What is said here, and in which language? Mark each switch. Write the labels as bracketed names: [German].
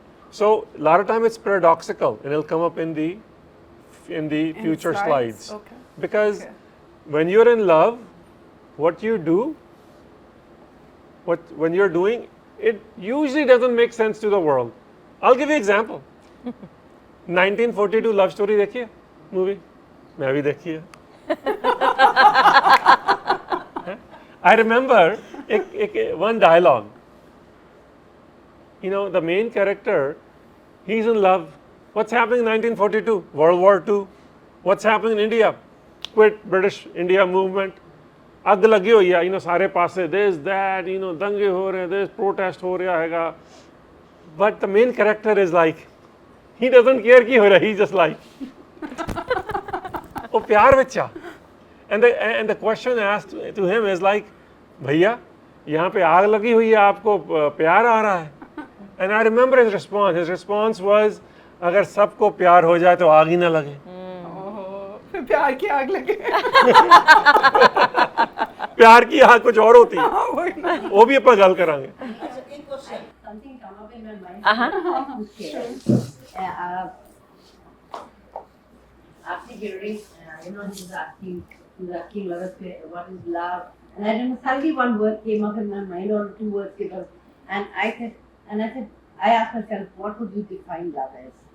[English] So a lot of time it's paradoxical, and it'll come up in the future slides. Okay. Because when you're in love, what you do, when you're doing, it usually doesn't make sense to the world. I'll give you an example. [Hindi] 1942 love story देखी है movie? मैं भी देखी है. [English] I remember one dialogue. You know, the main character, he's in love. What's happening in 1942? World War II. What's happening in India? Quit British India movement. [Punjabi] ਅੱਗ ਲੱਗੀ ਹੋਈ ਆ, ਸਾਰੇ ਪਾਸੇ, this, that, ਦੰਗੇ ਹੋ ਰਹੇ, this, protest ਹੋ ਰਿਹਾ ਹੈਗਾ. [English] But the main character is like, he doesn't care [Punjabi] ਕੀ ਹੋ ਰਿਹਾ, [English] he's just like, [Punjabi] ਉਹ ਪਿਆਰ ਵਿੱਚ ਆ. [English] And the question asked to him is like, [Hindi] भैया, यहाँ पे आग लगी हुई है, आपको प्यार आ रहा है. [English] And I remember his response. His response was, [Hindi] अगर सबको प्यार हो जाए तो आग ही ना लगे. फिर प्यार की आग लगे. प्यार की आग कुछ और होती है. [Punjabi] वो भी अपन गल करांगे. [English] Something come up in my mind. After hearing, he was asking a lot of what is love, and I don't know, suddenly one word came up in my mind, or two words came up, and I asked myself, what would you define love as?